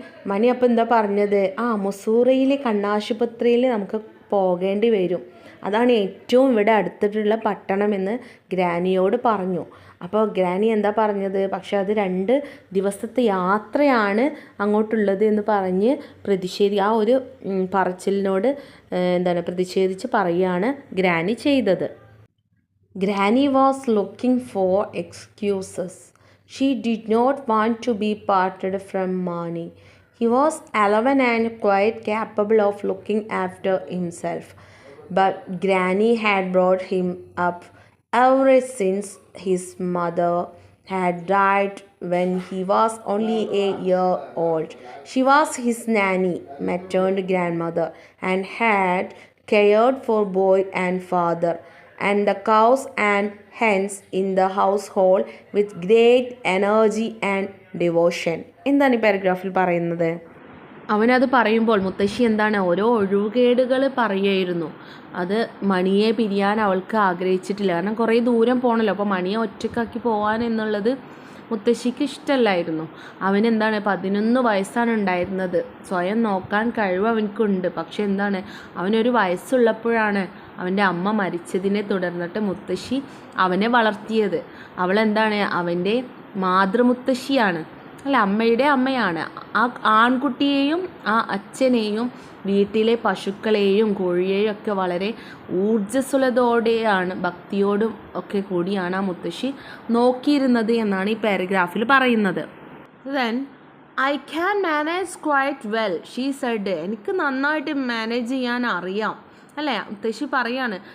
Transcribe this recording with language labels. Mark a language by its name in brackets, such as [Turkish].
[Malayalam] മണി അപ്പം എന്താ പറഞ്ഞത്? മുസൂറിയിലെ കണ്ണാശുപത്രിയിൽ നമുക്ക് പോകേണ്ടി വരും, അതാണ് ഏറ്റവും ഇവിടെ അടുത്തിട്ടുള്ള പട്ടണമെന്ന് ഗ്രാനിയോട് പറഞ്ഞു. അപ്പോൾ ഗ്രാനി എന്താ പറഞ്ഞത്? പക്ഷെ അത് 2 ദിവസത്തെ യാത്രയാണ് അങ്ങോട്ടുള്ളത് എന്ന് പറഞ്ഞ് ആ ഒരു പറച്ചിലിനോട് പ്രതിഷേധിച്ച് പറയുകയാണ് ഗ്രാനി ചെയ്തത്. [English] Granny was looking for excuses. She did not want to be parted from Mani. He was 11 and quite capable of looking after himself. But Granny had brought him up ever since his mother had died when he was only a year old. She was his nanny, maternal grandmother, and had cared for boy and father and the cows and hens in the household with great energy and devotion. [Malayalam] എന്താണ് ഈ പാരഗ്രാഫിൽ പറയുന്നത്? അവനത് പറയുമ്പോൾ മുത്തശ്ശി ഓരോ ഒഴിവുകേടുകൾ പറയുമായിരുന്നു. അത് മണിയെ പിരിയാൻ അവൾക്ക് ആഗ്രഹിച്ചിട്ടില്ല, കാരണം കുറേ ദൂരം പോകണമല്ലോ. അപ്പോൾ മണിയെ ഒറ്റക്കാക്കി പോകാൻ എന്നുള്ളത് മുത്തശ്ശിക്ക് ഇഷ്ടമല്ലായിരുന്നു. 11 വയസ്സാണ് ഉണ്ടായിരുന്നത്. സ്വയം നോക്കാൻ കഴിവ് അവനക്കുണ്ട്. പക്ഷെ അവനൊരു വയസ്സുള്ളപ്പോഴാണ് അവൻ്റെ അമ്മ മരിച്ചതിനെ തുടർന്നിട്ട് മുത്തശ്ശി അവനെ വളർത്തിയത്. അവൻ്റെ മാതൃമുത്തശ്ശിയാണ്, അല്ല അമ്മയുടെ അമ്മയാണ്. ആ ആൺകുട്ടിയെയും ആ അച്ഛനെയും വീട്ടിലെ പശുക്കളെയും കോഴിയെയും ഒക്കെ വളരെ ഊർജ്ജസ്വലതയോടെയാണ്, ഭക്തിയോടും ഒക്കെ കൂടിയാണ് ആ മുത്തശ്ശി നോക്കിയിരുന്നത് എന്നാണ് ഈ പാരഗ്രാഫിൽ പറയുന്നത്. [English] Then I can manage quite well, she said. [Malayalam] എനിക്ക് നന്നായിട്ട് മാനേജ് ചെയ്യാൻ അറിയാം അല്ലേ, മുത്തശ്ശി പറയാണ്.